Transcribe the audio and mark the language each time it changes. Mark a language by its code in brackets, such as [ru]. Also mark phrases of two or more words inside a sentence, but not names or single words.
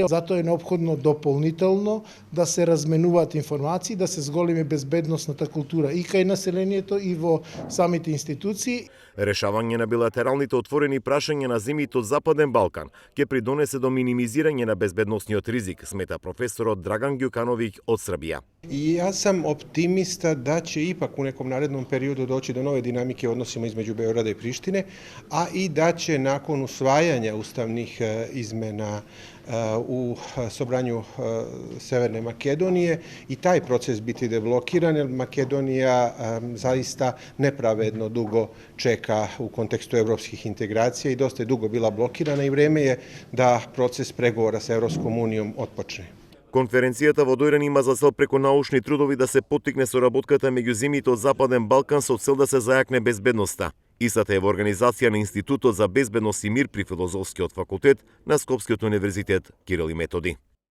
[mk] Затоа е неопходно дополнително да се разменуваат информации, да се зголеми безбедносната култура и кај населението и во самите институции. Решавање на билатералните отворени прашања на земјите од Западен Балкан ќе придонесе до минимизирање на безбедносниот ризик, смета професорот Драган Ѓукановиќ од Србија. [sr] I ja sam optimista da će ipak u nekom narednom periodu doći do nove dinamike u odnosima između Beograda i Prištine, a i da će nakon usvajanja ustavnih izmena u Sobranju Severne Makedonije i taj proces biti deblokiran, jer Makedonija zaista nepravedno dugo čeka u kontekstu evropskih integracija i dosta je dugo bila blokirana i vreme je da proces pregovora sa Evropskom unijom otpočne. [mk] Конференцијата во Дојран има за цел преку научни трудови да се поттикне соработката меѓу земјите од Западен Балкан со цел да се зајакне безбедноста. Истата е во организација на Институтот за безбедност и мир при Филозофскиот факултет на Скопскиот универзитет Кирил и Методи.